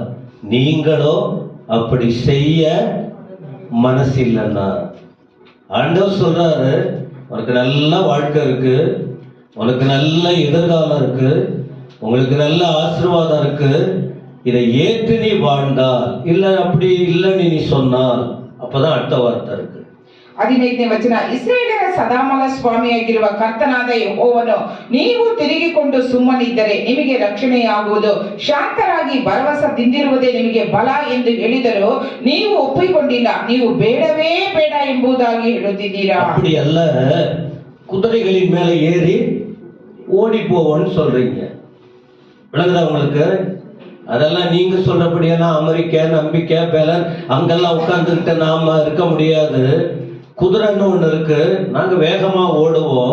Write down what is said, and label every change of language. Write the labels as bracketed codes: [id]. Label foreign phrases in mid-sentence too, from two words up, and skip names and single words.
[ta] நீங்களோ அப்படி செய்ய மனசில்லைன்னா. ஆண்டவர் சொல்றாரு, உனக்கு நல்ல வாழ்க்கை இருக்கு, உனக்கு நல்ல எதிர்காலம் இருக்கு, உங்களுக்கு நல்ல ஆசீர்வாதம் இருக்கு. இதை ஏற்று நீ வாழ்ந்தால், இல்ல அப்படி இல்லைன்னு நீ சொன்னால், அப்பதான் அடுத்த வார்த்தை இருக்கு. [kn] 15ನೇ ವಚನ. ಇಸ್ರಾಯೇಲರ ಸದಾಮಲ ಸ್ವಾಮಿಯಾಗಿರುವ ಕರ್ತನಾದ ಯೆಹೋವನು ನೀವು ತಿರುಗಿಕೊಂಡು ಸುಮ್ಮನಿದ್ದರೆ ನಿಮಗೆ ರಕ್ಷಣೆಯಾಗುವುದು, ಶಾಂತರಾಗಿ ಭರವಸೆದಿಂದಿರುವುದೇ ನಿಮಗೆ ಬಲ ಎಂದು ಹೇಳಿದರು. ನೀವು ಒಪ್ಪಿಕೊಂಡಿಲ್ಲ, ನೀವು ಬೇಡವೇ ಬೇಡ ಎಂಬುದಾಗಿ ಹೇಳುತ್ತಿದ್ದೀರಾ. [ta] அப்படி அல்ல, குதிரைகளின் மேல ஏறி ஓடி போவோன்னு சொல்றீங்க. விளங்குதா உங்களுக்கு? அதெல்லாம் நீங்க சொல்றபடியெல்லாம் அமெரிக்கா நம்பிக்கை பலன் அங்கெல்லாம் உட்கார்ந்துக்கிட்ட நாம இருக்க முடியாது. குதிரைன்னு ஒண்ணு இருக்கு, நாங்க வேகமா ஓடுவோம்.